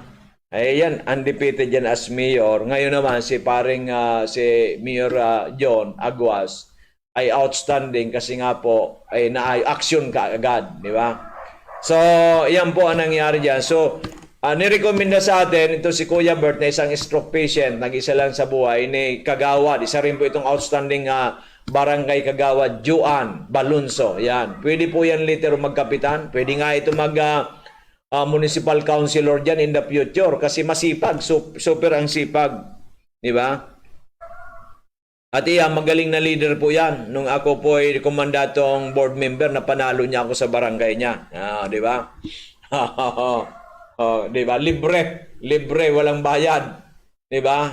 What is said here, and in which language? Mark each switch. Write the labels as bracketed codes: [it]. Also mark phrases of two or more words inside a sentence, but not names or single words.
[tl] Ayan, undefeated yan [en] as mayor. [tl] Ngayon naman si si Mayor John Aguas ay outstanding kasi nga po ay na-action ka agad, di ba? So, yan po ang nangyari dyan. So, nirekomenda sa atin, ito si Kuya Bert na isang [en] stroke patient, [tl] nag-isa lang sa buhay, ni Kagawad. Isa rin po itong outstanding Barangay Kagawad, Juan Balunso. Yan. Pwede po yan later magkapitan. Pwede nga ito [en] municipal councilor [tl] dyan [en] in the future [tl] kasi masipag, super ang sipag. Di ba? At iya, magaling na leader po yan. Nung ako po ay komandatong [en] board member, [tl] na panalo niya ako sa barangay niya. Di ba? Di ba? Libre, walang bayad. Di ba?